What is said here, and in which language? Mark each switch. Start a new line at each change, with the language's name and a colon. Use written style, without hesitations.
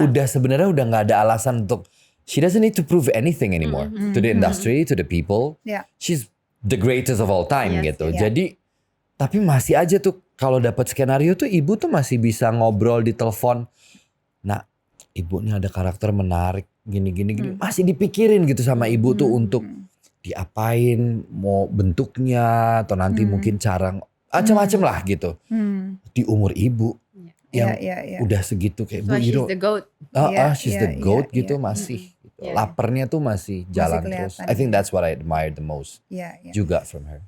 Indonesian: udah sebenarnya udah nggak ada alasan untuk,
English: she doesn't need to prove anything anymore to the industry, to the people.
Indonesian: Iya.
English: She's the greatest of all time Yes,
Indonesian: gitu. iya. Jadi tapi masih aja tuh kalau dapat skenario tuh ibu tuh masih bisa ngobrol di telepon. Nah, ibu nih ada karakter menarik gini. Masih dipikirin gitu sama ibu tuh untuk diapain, mau bentuknya atau nanti mungkin cara macam-macam lah gitu. Di umur ibu yang udah segitu kayak
English: So
Indonesian: Bu,
English: she's the goat. she's the goat
Indonesian: gitu masih. Gitu. Lapernya tuh masih jalan terus.
English: I think that's what I admire the most
Indonesian: juga
English: from her.